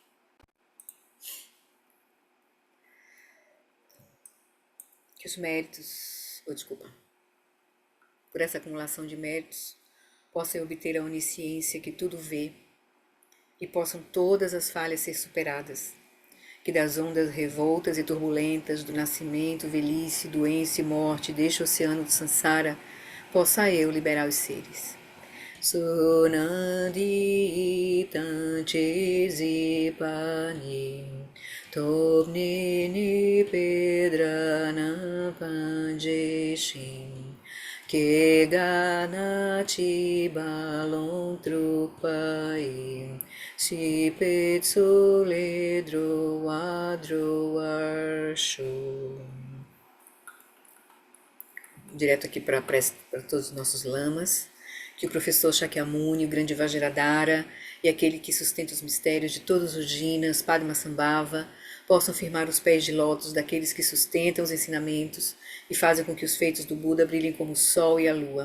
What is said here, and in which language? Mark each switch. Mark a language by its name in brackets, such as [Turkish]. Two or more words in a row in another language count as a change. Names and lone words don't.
[Portuguese] Que os méritos, desculpa, por essa acumulação de méritos, possam obter a onisciência que tudo vê e possam todas as falhas ser superadas. Que das ondas revoltas e turbulentas do nascimento, velhice, doença e morte deste oceano de Sansara, possa eu liberar os seres. Sonandi tanchesi pani tobnini pedrana panjeshin que ganati balon trupai si petso ledro adro arsho. Direto aqui para todos os nossos lamas, que o professor Shakyamuni, o grande Vajradhara e aquele que sustenta os mistérios de todos os Jinas, Padmasambhava, possam firmar os pés de lótus daqueles que sustentam os ensinamentos e fazem com que os feitos do Buda brilhem como o sol e a lua.